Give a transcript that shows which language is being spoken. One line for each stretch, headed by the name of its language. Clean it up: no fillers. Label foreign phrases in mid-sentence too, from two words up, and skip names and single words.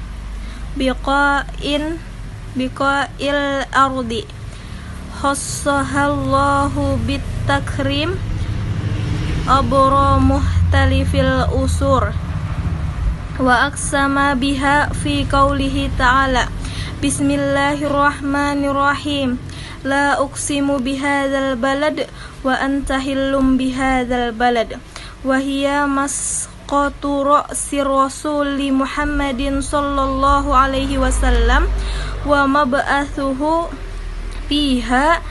Arabic: بقاع الأرض خصها الله بالتكريم عبر مختلف العصور و وأقسم بها في قوله تعالى, بسم الله الرحمن الرحيم لا أقسم بهذا البلد وأنت حل بهذا البلد وهي مسقط رأس الرسول محمد صلى الله عليه وسلم ومبعثه فيها